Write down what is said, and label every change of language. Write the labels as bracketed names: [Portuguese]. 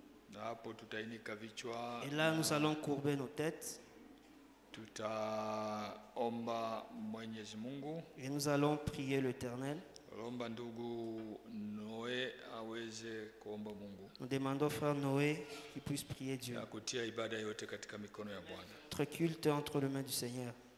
[Swahili] na hapo tutainika vichwa. [French] Et là, nous allons courber nos têtes [Swahili] Tutaomba Mwenyezi Mungu. [French] et nous allons prier l'Éternel. [Swahili] Omba ndugu Noe aweze kuomba Mungu. [French] Nous demandons au frère Noé qu'il puisse prier Dieu. [Swahili] Na kutia ibada yote katika mikono ya Bwana. [French] Notre culte entre les mains du Seigneur.